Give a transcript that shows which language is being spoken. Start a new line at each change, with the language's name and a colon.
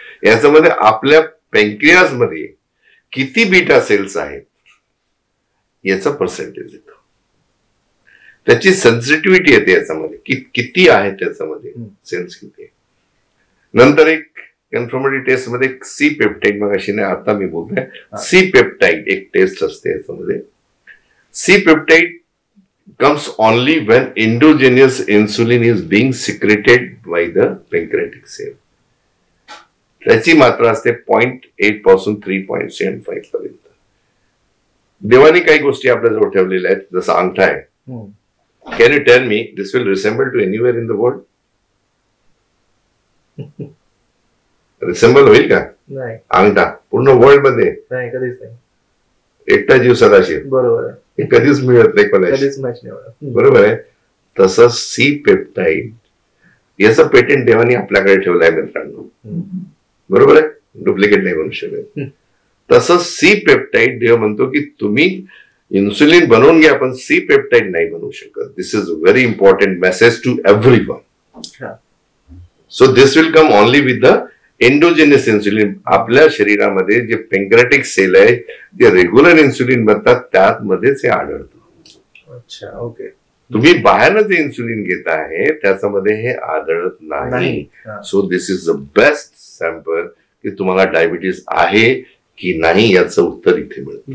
Marathi: याच्यामध्ये आपल्या पॅन्क्रियाज मध्ये किती बीटा सेल्स आहेत याचा पर्सेंटेज येतो. त्याची सेन्सिटिव्हिटी येते याच्यामध्ये किती आहे त्याच्यामध्ये सेल्स किती आहे. नंतर एक कन्फर्मेटरी टेस्ट मध्ये सी पेप्टाइड, मग अशी नाही आता मी बोलतोय, सी पेप्टाइड एक टेस्ट असते याच्यामध्ये.
English: C peptide comes only when endogenous insulin is being secreted by the pancreatic cell.
Marathi: त्याची मात्रा असते 0.8 पासून 3.75 पर्यंत. देवानी काही गोष्टी आपल्याजवळ ठेवलेल्या आहेत, जसं अंगठा आहे.
English: Can you tell me this will resemble to anywhere in the world?
Marathi: Resemble होईल का अंगठा पूर्ण वर्ल्ड मध्ये? कधीच नाही. एकटा जीव सदाशिव, बरोबर आहे, हे कधीच मिळत नाही कोणाला, बरोबर आहे. तसं सी पेप्टाइड याचं पेटंट देवानी आपल्याकडे ठेवलं आहे मित्रांनो, बरोबर आहे, डुप्लिकेट नाही बनवू शकत. तसं सी पेप्टाइड देव म्हणतो की तुम्ही इन्सुलिन बनवून घ्या पण सी पेप्टाइड नाही बनवू शकत.
English: This is very important message to everyone. So this will come only with the endogenous insulin.
Marathi: आपल्या शरीरामध्ये जे पेंक्रेटिक सेल आहे जे रेग्युलर इन्सुलिन बनतात त्यामध्येच हे आढळतं. अच्छा, ओके. तुम्ही बाहेरनं जे इन्सुलिन घेत आहे त्याच्यामध्ये हे आढळत नाही.
English: so this is the best sample
Marathi: की तुम्हाला डायबिटीस आहे की नाही याचं उत्तर इथे मिळतं.